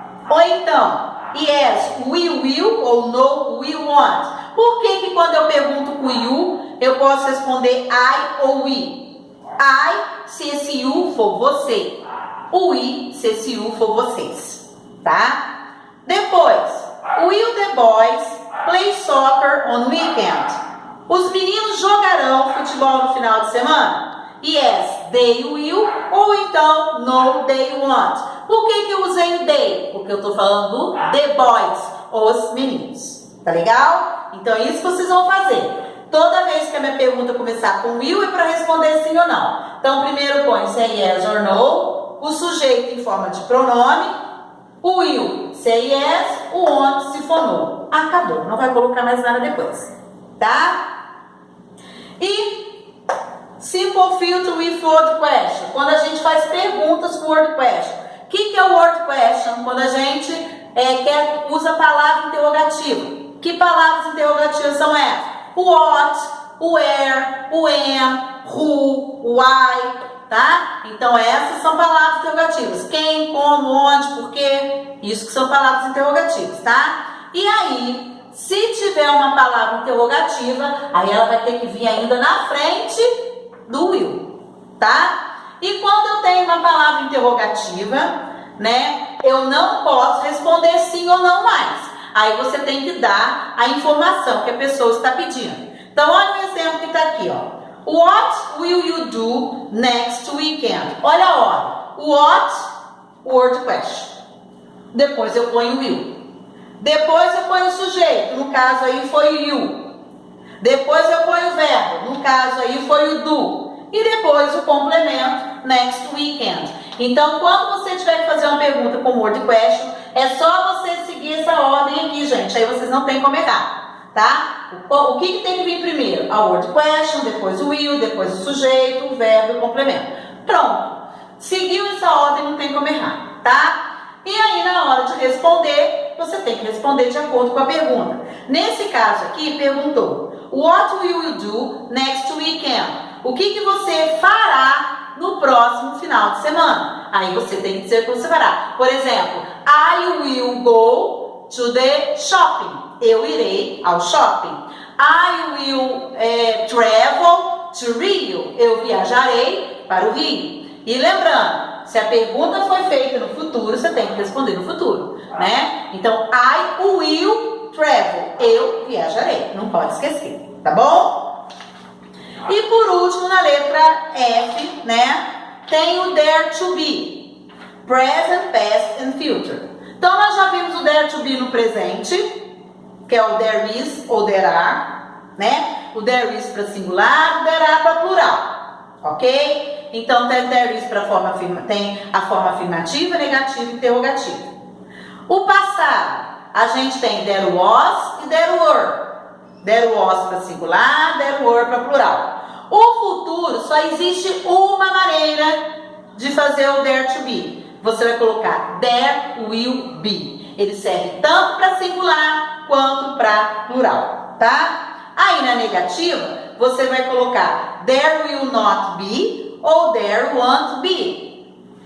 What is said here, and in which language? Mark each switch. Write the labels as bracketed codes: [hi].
[pt] Ou então, [en] yes, we will, [pt] ou [en] no, we want. [pt] Por que quando eu pergunto com you, eu posso responder I ou we? I, se esse you for você. O we, se esse you for vocês. Tá? Depois, [en] will the boys play soccer on weekend? [pt] Os meninos jogarão futebol no final de semana? [en] Yes, they will, [pt] ou então [en] no, they won't. [pt] Por que eu usei o they? Porque eu estou falando do the boys, os meninos. Tá legal? Então é isso que vocês vão fazer. Toda vez que a minha pergunta começar com will é para responder sim ou não. Então primeiro põe se é yes or no, o sujeito em forma de pronome, o will se é yes, o want se for no. Acabou, não vai colocar mais nada depois. Tá? E [en] simple filter with word question. [pt] Quando a gente faz perguntas com word question. O que é o word question? Quando a gente usa palavra interrogativa. Que palavras interrogativas são essas? O what, o where, o am, who, why, tá? Então essas são palavras interrogativas. Quem, como, onde, por quê. Isso que são palavras interrogativas, tá? E aí, se tiver uma palavra interrogativa, aí ela vai ter que vir ainda na frente do will, tá? E quando eu tenho uma palavra interrogativa, né, eu não posso responder sim ou não mais. Aí você tem que dar a informação que a pessoa está pedindo. Então, olha o exemplo que está aqui, ó. [en] What will you do next weekend? [pt] Olha a ordem. What, word question. Depois eu ponho will. Depois eu ponho o sujeito. No caso aí foi you. Depois eu ponho o verbo. No caso aí foi o do. E depois o complemento, next weekend. Então, quando você tiver que fazer uma pergunta com word question, é só você seguir essa ordem aqui, gente. Aí vocês não tem como errar, tá? O que tem que vir primeiro? A word question, depois o will, depois o sujeito, o verbo e o complemento. Pronto. Seguiu essa ordem, não tem como errar, tá? E aí, na hora de responder, você tem que responder de acordo com a pergunta. Nesse caso aqui, perguntou: [en] What will you do next weekend? [pt] O que você fará no próximo final de semana? Aí você tem que dizer o que você fará. Por exemplo, [en] I will go to the shopping. [pt] Eu irei ao shopping. [en] I will travel to Rio. [pt] Eu viajarei para o Rio. E lembrando, se a pergunta foi feita no futuro, você tem que responder no futuro, né? Então, [en] I will travel. [pt] Eu viajarei. Não pode esquecer, tá bom? E por último, na letra F, né, tem o there to be, present, past and future. Então, nós já vimos o there to be no presente, que é o there is ou there are, né? O there is para singular, o there are para plural, ok? Então, tem there is para forma tem a forma afirmativa, negativa e interrogativa. O passado, a gente tem there was e there were. [en] There was [pt] para singular, [en] there were [pt] para plural. O futuro, só existe uma maneira de fazer o there to be. Você vai colocar there will be. Ele serve tanto para singular quanto para plural, tá? Aí na negativa, você vai colocar there will not be ou there won't be.